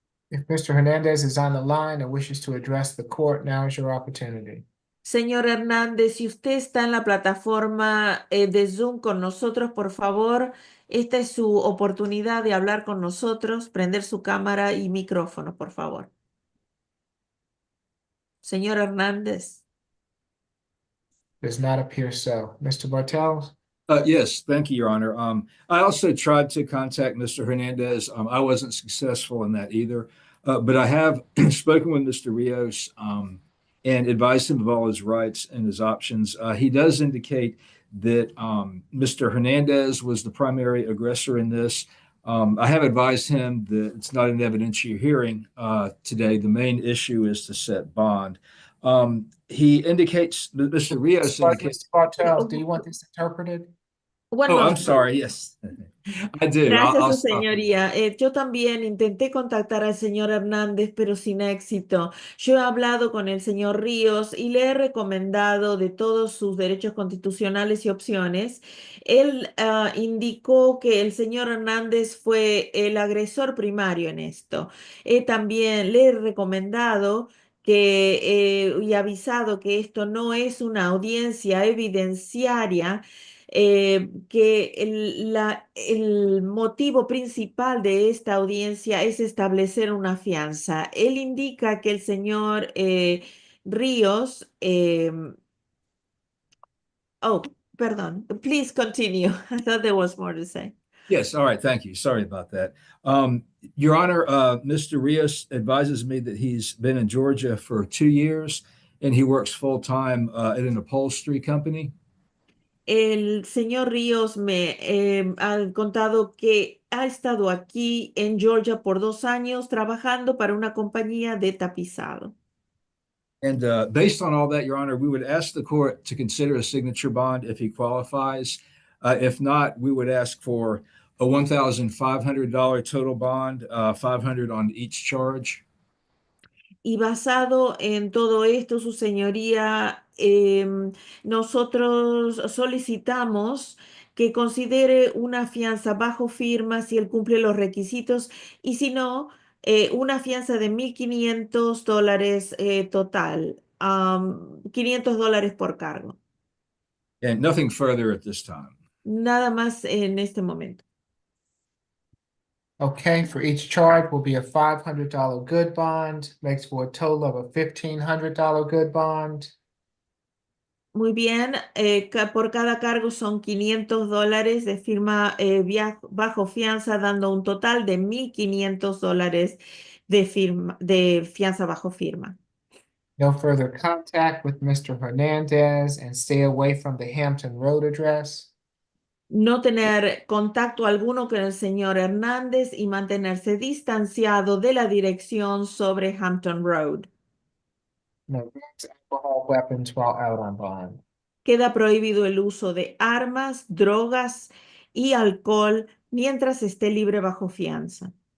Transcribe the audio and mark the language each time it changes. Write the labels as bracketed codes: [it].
[en] If Mr. Hernandez is on the line and wishes to address the court, now is your opportunity. [es] Señor Hernández, si usted está en la plataforma de Zoom con nosotros, por favor, esta es su oportunidad de hablar con nosotros, prender su cámara y micrófono, por favor. Señor Hernández. [en] Does not appear so. Mr. Bartels? Yes, thank you, Your Honor. I also tried to contact Mr. Hernandez. I wasn't successful in that either. But I have spoken with Mr. Rios and advised him of all his rights and his options. He does indicate that Mr. Hernandez was the primary aggressor in this. I have advised him that it's not an evidentiary hearing today. The main issue is to set bond. He indicates that Mr. Rios indicates. Mr. Bartels, do you want this interpreted? One Oh, I'm moment. sorry. Yes, I do. [es] Gracias, [en] I'll [es] su [en] stop. [es] señoría. Yo también intenté contactar al señor Hernández, pero sin éxito. Yo he hablado con el señor Ríos y le he recomendado de todos sus derechos constitucionales y opciones. Él indicó que el señor Hernández fue el agresor primario en esto. También le he recomendado y avisado que esto no es una audiencia evidenciaria, que el motivo principal de esta audiencia es establecer una fianza. Él indica que el señor Ríos, oh, perdón, [en] please continue. I thought there was more to say. Yes, all right, thank you. Sorry about that. Your Honor, Mr. Rios advises me that he's been in Georgia for 2 years and he works full-time at an upholstery company. [es] El señor Ríos me ha contado que ha estado aquí en Georgia por 2 años trabajando para una compañía de tapizado. [en] And based on all that, Your Honor, we would ask the court to consider a signature bond if he qualifies. If not, we would ask for a $1,500 total bond, $500 on each charge. [es] Y basado en todo esto, su señoría, nosotros solicitamos que considere una fianza bajo firma si él cumple los requisitos y si no, una fianza de $1,500 total, $500 por cargo. [en] And nothing further at this time. [es] Nada más en este momento. [en] Okay, for each charge will be a $500 good bond, makes for a total of a $1,500 good bond. [es] Muy bien, por cada cargo son $500 de firma bajo fianza, dando un total de $1,500 de fianza bajo firma. [en] No further contact with Mr. Hernandez and stay away from the Hampton Road address. [es] No tener contacto alguno con el señor Hernández y mantenerse distanciado de la dirección sobre Hampton Road. [en] No drugs, alcohol, weapons while out on bond. [es] Queda prohibido el uso de armas, drogas y alcohol mientras esté libre bajo fianza.